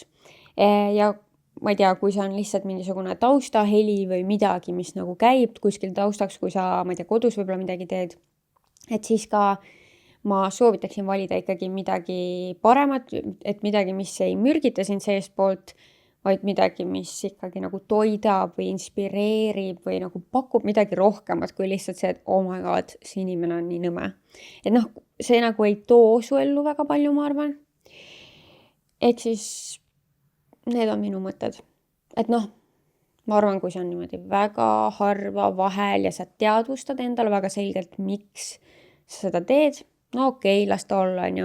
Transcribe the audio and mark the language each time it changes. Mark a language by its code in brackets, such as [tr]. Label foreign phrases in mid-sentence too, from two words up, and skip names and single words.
[et] Ja ma ei tea, kui see on lihtsalt mingisugune taustaheli või midagi, mis nagu käib kuskil taustaks, kui sa, ma ei tea, kodus võib-olla midagi teed, et siis ka ma soovitaksin valida ikkagi midagi paremat, et midagi, mis ei mürgita sind seestpoolt, vaid midagi, mis ikkagi nagu toidab või inspireerib või nagu pakub midagi rohkemat kui lihtsalt see, et [en] oh my god, [et] see inimene on nii nõme. Et see nagu ei too su ellu väga palju, ma arvan. Ehk siis need on minu mõtted. Et ma arvan, kui see on niimoodi väga harva vahel ja sa teadvustad endale väga selgelt, miks sa seda teed, okei, las ta olla, on ju.